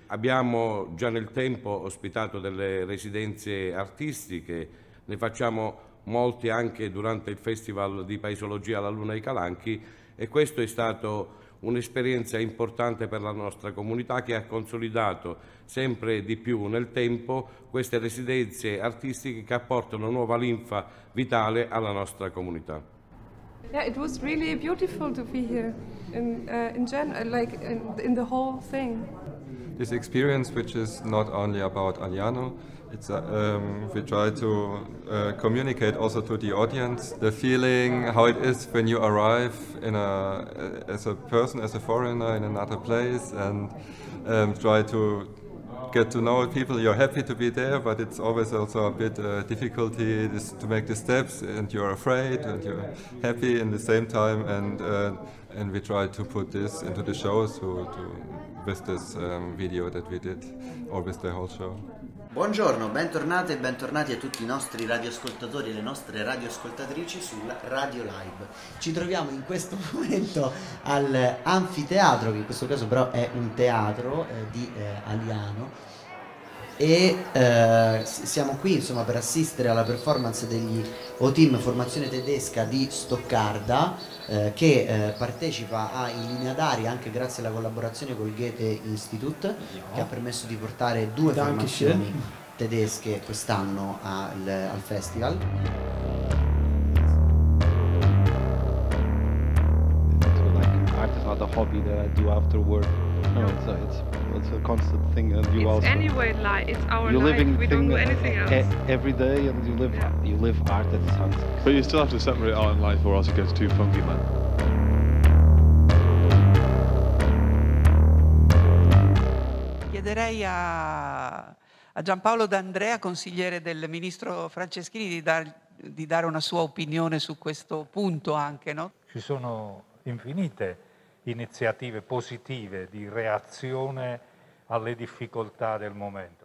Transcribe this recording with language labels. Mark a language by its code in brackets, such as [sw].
[it] Abbiamo già nel tempo ospitato delle residenze artistiche, ne facciamo molti anche durante il Festival di Paesologia alla Luna dei Calanchi, e questo è stato un'esperienza importante per la nostra comunità, che ha consolidato sempre di più nel tempo queste residenze artistiche che apportano nuova linfa vitale alla nostra comunità. [en] Yeah, it was really beautiful to be here in the whole thing. This experience, which is not only about Aliano, it's we try to communicate also to the audience the feeling, how it is when you arrive in as a foreigner in another place, and try to get to know people. You're happy to be there, but it's always also a bit difficulty to make the steps, and you're afraid and you're happy in the same time, and we try to put this into the show with this video that we did, or with the whole show. [it] Buongiorno, bentornate e bentornati a tutti i nostri radioascoltatori e le nostre radioascoltatrici sulla Radio Live. Ci troviamo in questo momento al Anfiteatro, che in questo caso però è un teatro di Aliano, e siamo qui insomma per assistere alla performance degli O-Team, formazione tedesca di Stoccarda, che partecipa a In Linea d'Aria anche grazie alla collaborazione col Goethe Institute, che ha permesso di portare due formazioni tedesche quest'anno al festival. [en] So, like, art is not a hobby that I do after work. No, it's a constant thing, and you it's also. It's anyway, like, it's our life. Living we thing don't do anything else. Every day, and you live. Yeah. You live art at the sense. But you still have to separate art and life, or else it gets too funky, man. [it] Chiederei a Giampaolo D'Andrea, consigliere del ministro Franceschini, di dare una sua opinione su questo punto anche, no? Ci sono infinite iniziative positive di reazione alle difficoltà del momento.